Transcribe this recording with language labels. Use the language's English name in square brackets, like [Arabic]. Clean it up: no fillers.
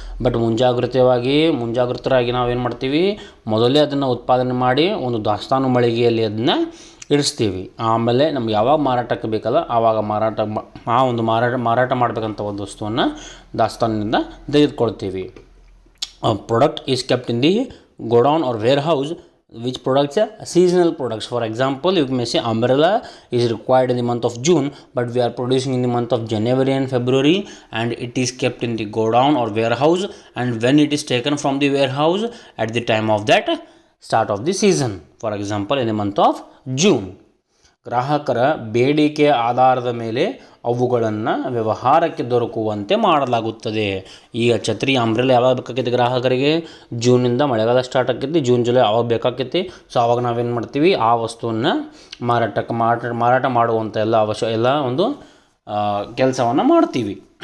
[Kannada] But ಮುಂಜಾಗ್ರತರಾಗಿ ನಾವೇನು ಮಾಡ್ತೀವಿ? ಮೊದಲೇ ಅದನ್ನು ಉತ್ಪಾದನೆ ಮಾಡಿ ಒಂದು ದಾಸ್ತಾನು ಮಳಿಗೆಯಲ್ಲಿ ಅದನ್ನು ಇಡಿಸ್ತೀವಿ. ಆಮೇಲೆ ನಮ್ಗೆ ಯಾವಾಗ ಮಾರಾಟಕ್ಕೆ ಬೇಕಲ್ಲ ಆವಾಗ ಮಾರಾಟ ಮಾಡಬೇಕಂತ ಒಂದು ವಸ್ತುವನ್ನು ದಾಸ್ತಾನಿನಿಂದ ತೆಗೆದುಕೊಳ್ತೀವಿ. [English] Product is kept in the godown or warehouse which products are seasonal products. For example, you may say umbrella is required in the month of June, but we are producing in the month of January and February, and it is kept in the godown or warehouse, and when it is taken from the warehouse at the time of that start of the season, for example in the month of June. [Kannada] ಗ್ರಾಹಕರ ಬೇಡಿಕೆಯ ಆಧಾರದ ಮೇಲೆ ಅವುಗಳನ್ನು ವ್ಯವಹಾರಕ್ಕೆ ದೊರಕುವಂತೆ ಮಾಡಲಾಗುತ್ತದೆ. ಈಗ ಛತ್ರಿ ಅಂಬ್ರೆಲಾ ಯಾವಾಗ ಬೇಕಾಗೈತಿ ಗ್ರಾಹಕರಿಗೆ? ಜೂನಿಂದ ಮಳೆಗಾಲ ಸ್ಟಾರ್ಟ್ ಆಕೈತಿ, ಜೂನ್ ಜುಲೈ ಆವಾಗ ಬೇಕಾಕೈತಿ. ಸೊ ಆವಾಗ ನಾವೇನು ಮಾಡ್ತೀವಿ? ಆ ವಸ್ತುವನ್ನು ಮಾರಾಟ ಮಾಡುವಂಥ ಎಲ್ಲ ಒಂದು ಕೆಲಸವನ್ನು ಮಾಡ್ತೀವಿ.